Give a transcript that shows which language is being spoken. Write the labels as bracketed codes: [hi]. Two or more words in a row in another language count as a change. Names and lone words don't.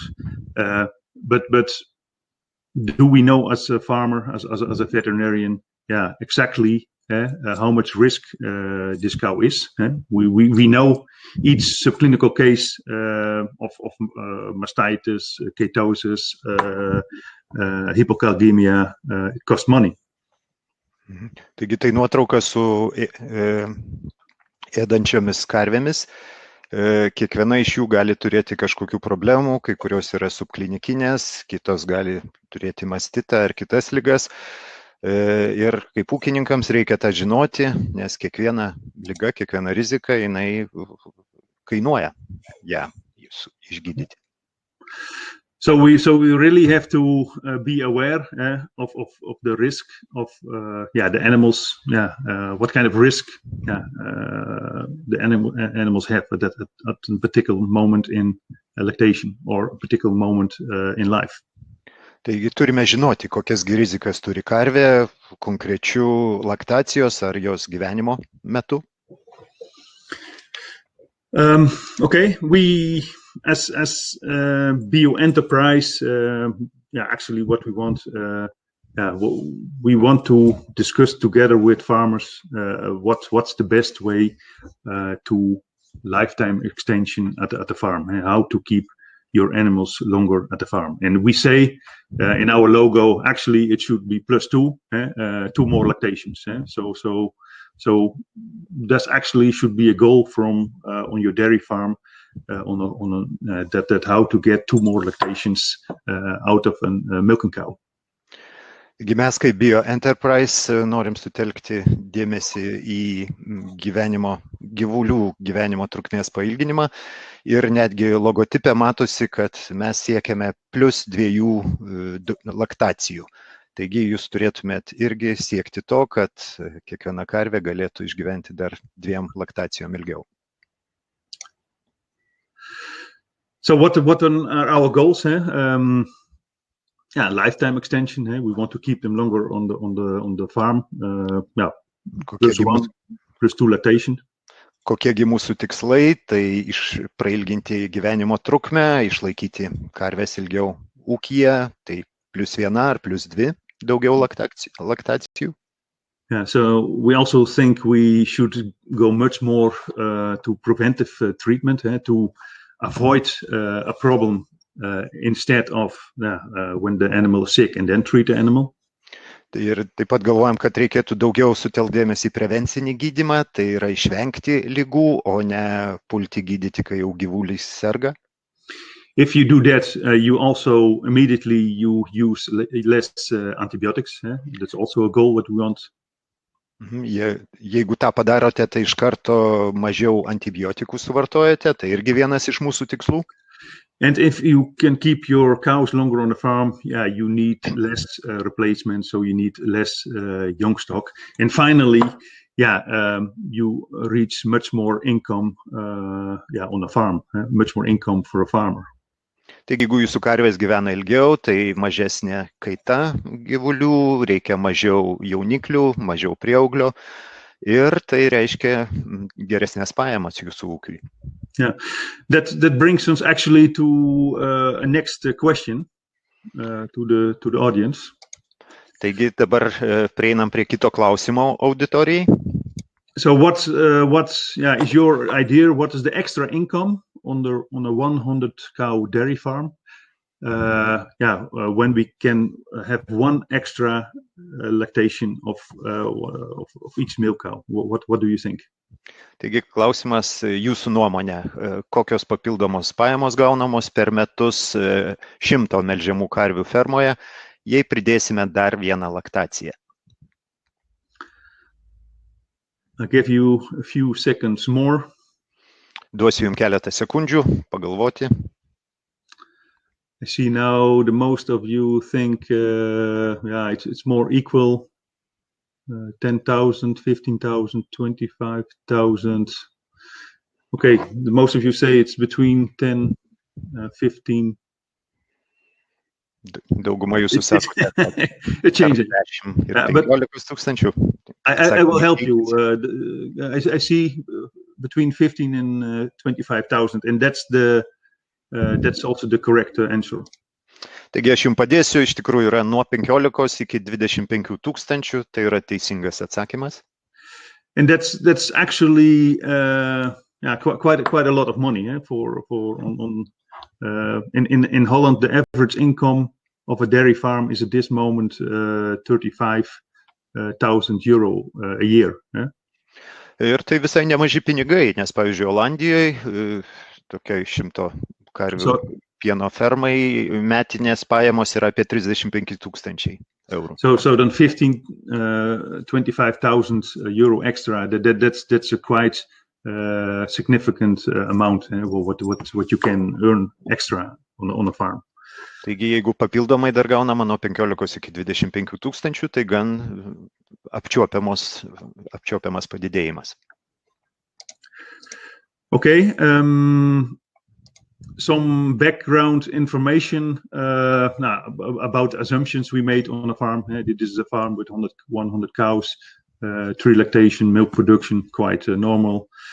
[en] But do we know as a farmer, as a veterinarian, exactly how much risk this cow is. We know each subclinical case of mastitis, ketosis, hypocalcemia, it costs money. [lt] Taigi tai nuotrauka su ėdančiomis karvėmis. Kiekviena iš jų gali turėti kažkokių problemų, kai kurios yra subklinikinės, kitos gali turėti mastitą ar kitas ligas. Ir kaip ūkininkams reikia tą žinoti, nes kiekviena liga, kiekviena rizika, jinai kainuoja ją išgydyti. [en] So we really have to be aware of the risk of the animals. What kind of risk the animals have at a particular moment in lactation or a particular moment in life. [lt] Taigi turime žinoti, kokias rizikas turi karvė konkrečių laktacijos ar jos gyvenimo metu. [en] Okay, we as Bio Enterprise, actually what we want, we want to discuss together with farmers what's the best way to lifetime extension at the farm, and how to keep your animals longer at the farm. And we say in our logo, actually it should be +2, 2 more lactations. So that actually should be a goal from on your dairy farm, that how to get 2 more lactations out of a milking cow. [lt] Mes kaip Bio Enterprise norim sutelkti dėmesį į gyvulių gyvenimo trukmės pailginimą ir netgi logotipe matosi, kad mes siekiame +2 laktacijų. Taigi jūs turėtumėt irgi siekti to, kad kiekviena karvė galėtų išgyventi dar 2 laktacijom ilgiau. [en] So what are our goals? Lifetime extension. We want to keep them longer on the farm. +2 lactation. [lt] Kokiegi mūsų tikslai? Tai prailginti gyvenimo trukmę, išlaikyti karvės ilgiau ūkyje, tai +1 ar +2 daugiau laktacijų. [en] So we also think we should go much more to preventive treatment, to avoid a problem instead of when the animal is sick and then treat the animal. [lt] Ir taip pat galvojam, kad reikėtų daugiau sutelkdėmėsi į prevencinį gydymą, tai yra išvengti ligų, o ne pulti gydyti, kai jau gyvulis serga. [en] If you do that, you also immediately use less antibiotics. That's also a goal what we want. [lt] Jeigu tą padarote, tai iš karto mažiau antibiotikų suvartojate, tai irgi vienas iš mūsų tikslų. [en] And if you can keep your cows longer on the farm, you need less replacement, so you need less young stock. And finally, you reach much more income on the farm, much more income for a farmer. [lt] Taigi, jeigu jūsų karvės gyvena ilgiau, tai mažesnė kaita gyvulių, reikia mažiau jauniklių, mažiau prieauglio ir tai reiškia geresnės pajamas jūsų ūkiui. [en] That brings us actually to a next question to the audience. [lt] Taigi dabar prieinam prie kito klausimo auditorijai. [en] So what is your idea? What is the extra income on a 100 cow dairy farm? When we can have 1 extra lactation of each milk cow. What do you think? [lt] Taigi klausimas jūsų nuomonė, kokios papildomos pajamos gaunamos per metus 100 melžiamų karvių fermoje, jei pridėsime dar 1 laktaciją. [en] I'll give you a few seconds more. [lt] Duosiu jums keletą sekundžių pagalvoti. [en] I see now the most of you think it's more equal. 10,000, 15,000, 25,000. Okay, the most of you say it's between 10, 15. [lt] Dauguma jūsų sako, [en] it changes. But I will help you. I see between 15 and 25,000, and that's also the correct answer. [lt] Taigi aš jums padėsiu, iš tikrųjų yra nuo 15 iki 25 tūkstančių, tai yra teisingas atsakymas. [en] And that's actually quite a lot of money in Holland. The average income of a dairy farm is at this moment 35,000 euro a year. [lt] Ir tai visai nemaži pinigai, nes pavyzdžiui, Olandijoje tokiai 100 karvių pieno fermai metinės pajamos yra apie 35,000 eurų. [en] So then 25,000 euro extra. That's a quite significant amount. What you can earn extra on a farm. [lt] Taigi, jeigu papildomai dar gaunama nuo 15 iki 25,000, tai gan apčiuopiamas padidėjimas. [en] Okay. Some background information about assumptions we made on a farm. This is a farm with 100 cows, 3 lactation, milk production, quite normal.